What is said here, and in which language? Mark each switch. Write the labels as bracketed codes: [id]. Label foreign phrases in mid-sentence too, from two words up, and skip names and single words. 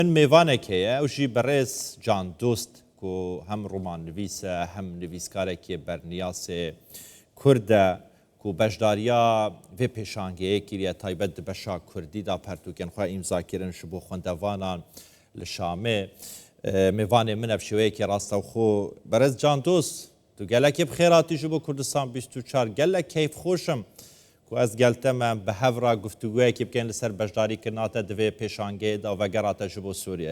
[ku] من میوانێک هەیە ئەوژی بەڕێز جان دۆست و هەم ڕۆمان نویسە هەم نویسکارێکی بەرنیاسێ کوردە و بەشداریە vê pêşangeyekiriye taybet di beşa Kurdî da pertûkên xwe îmzakirin ji bo xwendevanan li Şamê. Mêvanê min ev şêweyekê rastexwe berez Can Dost tu gelekî bi xêratî ji bo Kurdistan 24 gelek keyfxweş im ku ez geltem em bi hevra guftuguyekê bikin li ser beşdarîkirina te di vê pêşangeyê da vegera te ji bo Sûriye.